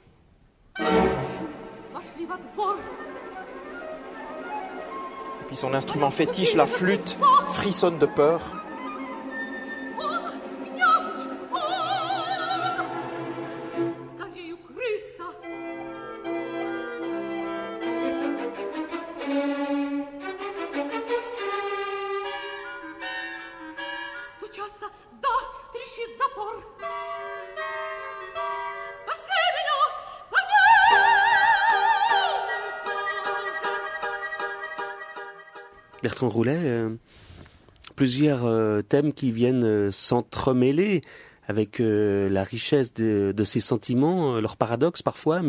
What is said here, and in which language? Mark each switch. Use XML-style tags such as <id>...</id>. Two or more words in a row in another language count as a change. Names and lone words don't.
<ru>Пошли во двор.</ru> <fr>Et puis son instrument fétiche, la flûte, frissonne de peur.</fr> <ru>Он, княжич, он! Скорей укрыться. Стучаться, да, трещит запор. Спаси меня,</ru> <fr>Bertrand Roulet, plusieurs thèmes qui viennent s'entremêler avec la richesse de ses sentiments, leurs paradoxes parfois.</fr>